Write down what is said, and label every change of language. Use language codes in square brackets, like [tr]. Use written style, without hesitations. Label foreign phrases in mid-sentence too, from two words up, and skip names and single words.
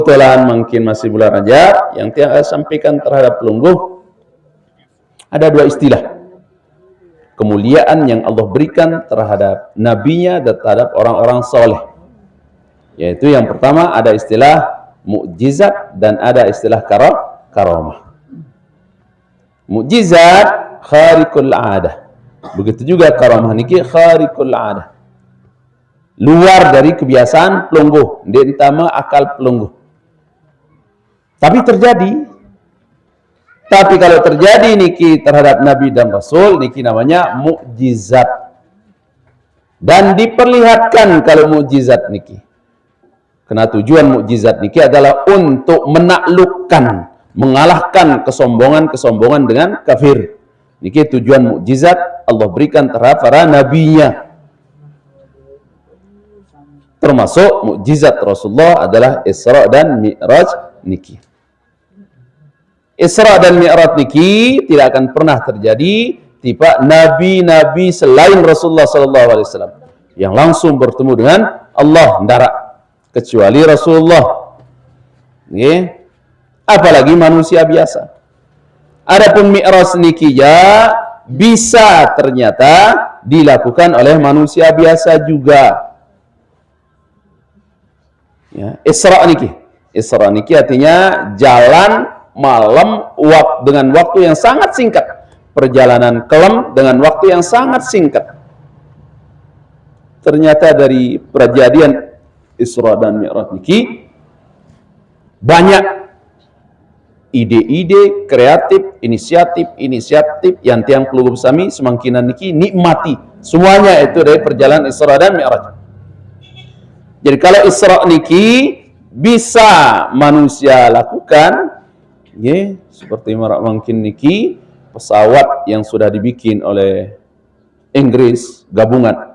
[id] kebetulan mungkin masih bulan Rajab, yang saya sampaikan terhadap pelungguh ada dua istilah kemuliaan yang Allah berikan terhadap nabinya dan terhadap orang-orang soleh. Yaitu yang pertama ada istilah mukjizat dan ada istilah karamah. Mukjizat [ar] khariqul adah. [id] Begitu juga karamah niki [ar] khariqul adah. [id] Luar dari kebiasaan pelungguh, ditambah akal pelungguh. Tapi terjadi. Tapi kalau terjadi niki terhadap Nabi dan Rasul, niki namanya mukjizat. Dan diperlihatkan kalau mukjizat niki. Karena tujuan mukjizat niki adalah untuk menaklukkan, mengalahkan kesombongan-kesombongan dengan kafir. Niki tujuan mukjizat Allah berikan terhadap para nabinya. Termasuk mukjizat Rasulullah adalah Isra dan Mi'raj niki. Isra dan Mi'raj niki tidak akan pernah terjadi tiba nabi-nabi selain Rasulullah SAW yang langsung bertemu dengan Allah ndarak kecuali Rasulullah. Nggih. Apalagi manusia biasa. Adapun Mi'raj niki ya bisa ternyata dilakukan oleh manusia biasa juga. Ya, Isra niki artinya jalan malam dengan waktu yang sangat singkat, perjalanan kelam dengan waktu yang sangat singkat. Ternyata dari perjanjian Isra dan Mi'raj niki banyak ide-ide kreatif, inisiatif yang [sas] tiang pelungguh sami semangkinan niki [id] nikmati. Semuanya itu dari perjalanan Isra dan Mi'raj. Jadi kalau Isra niki bisa manusia lakukan, ya, seperti mungkin niki pesawat yang sudah dibikin oleh Inggris gabungan.